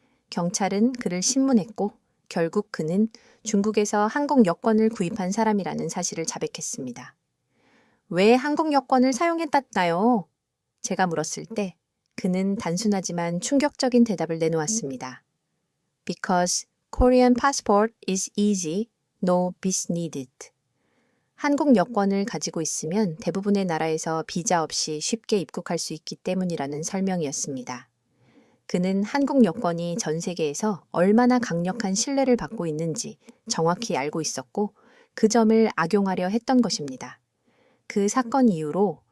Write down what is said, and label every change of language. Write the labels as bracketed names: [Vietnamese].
[Korean] 경찰은 그를 신문했고 결국 그는 중국에서 한국 여권을 구입한 사람이라는 사실을 자백했습니다. 왜 한국 여권을 사용했나요? 제가 물었을 때 그는 단순하지만 충격적인 대답을 내놓았습니다. [English] Because Korean passport is easy, no visa needed. [Korean] 한국 여권을 가지고 있으면 대부분의 나라에서 비자 없이 쉽게 입국할 수 있기 때문이라는 설명이었습니다. 그는 한국 여권이 전 세계에서 얼마나 강력한 신뢰를 받고 있는지 정확히 알고 있었고 그 점을 악용하려 했던 것입니다. 그 사건 이후로